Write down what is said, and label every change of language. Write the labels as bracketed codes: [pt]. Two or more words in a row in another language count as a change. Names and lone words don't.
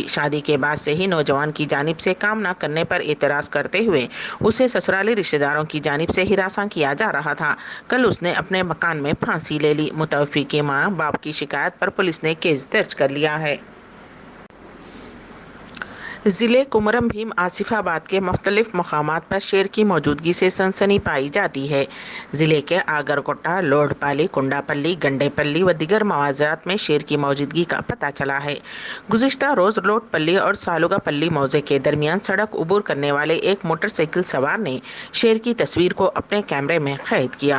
[ur] شادی کے بعد سے ہی نوجوان کی جانب سے کام نہ کرنے پر اعتراض کرتے ہوئے اسے سسرالی رشتہ داروں کی جانب سے ہراساں کیا جا رہا تھا. کل اس نے اپنے مکان میں پھانسی لے لی۔ متوفی کے ماں باپ کی شکایت پر پولیس نے کیس درج کر لیا ہے. ضلع کمرم بھیم آصف آباد کے مختلف مقامات پر شیر کی موجودگی سے سنسنی پائی جاتی ہے۔ ضلع کے آگرکوٹہ، لوڈھ پالی، کنڈا پلی، گنڈے پلی و دیگر مواضعات میں شیر کی موجودگی کا پتہ چلا ہے۔ گزشتہ روز لوڈھ پلی اور سالوگا پلی موضع کے درمیان سڑک عبور کرنے والے ایک موٹر سائیکل سوار نے شیر کی تصویر کو اپنے کیمرے میں قید کیا۔